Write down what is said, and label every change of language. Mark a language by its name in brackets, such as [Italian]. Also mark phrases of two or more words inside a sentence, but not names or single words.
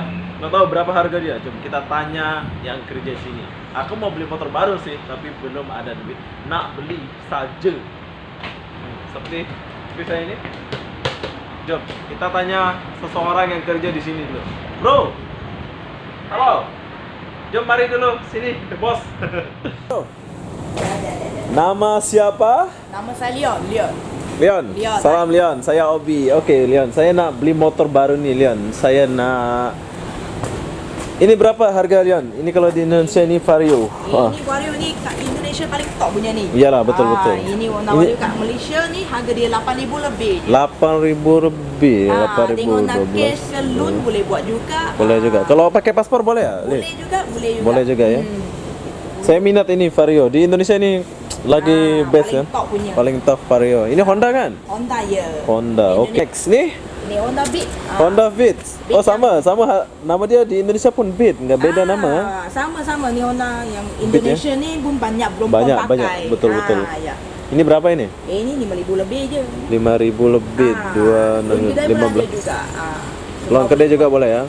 [Indonesian] Nggak tahu berapa harga dia. Coba kita tanya yang kerja di sini. Aku mau beli motor baru sih, tapi belum ada duit. [Malay] Nak beli saja. Seperti saya ini. Jom, kita tanya seseorang yang kerja di sini dulu. Bro, halo. Jom mari dulu sini, [English] the boss. [Malay] Nama siapa? Nama saya Leon. Leon. Leon. Salam Leon, saya Obi. Oke, Leon, saya nak beli motor baru nih, Leon. Saya nak. Ini berapa harga, Leon? Ini kalau di Indonesia ini Vario. Ini Vario ni kat Indonesia paling top punya ni. Iyalah, betul. Ini warna Vario kat Malaysia ni harga dia 8,000 lebih je. 8,000 lebih, 8,000. Tengok nak cash ke loan boleh buat juga. Boleh juga. Kalau pakai paspor boleh ya? Boleh juga. Boleh juga ya. Saya minat ini Vario. Di Indonesia ini lagi best paling kan? top punya. Paling top Vario. Ini Honda kan? Honda ya. Honda. Oke. Next nih Ini Honda Beat. Honda Beat. Oh, Beat sama nama dia di Indonesia pun Beat, nggak beda nama. Sama ni Honda yang Indonesia ni pun belum Banyak, pakai. betul. Ya. Ini berapa ini? Ini 5,000 lebih je. 5,000 lebih, Kedai pun ada 15. juga. Loan kedai juga boleh ya?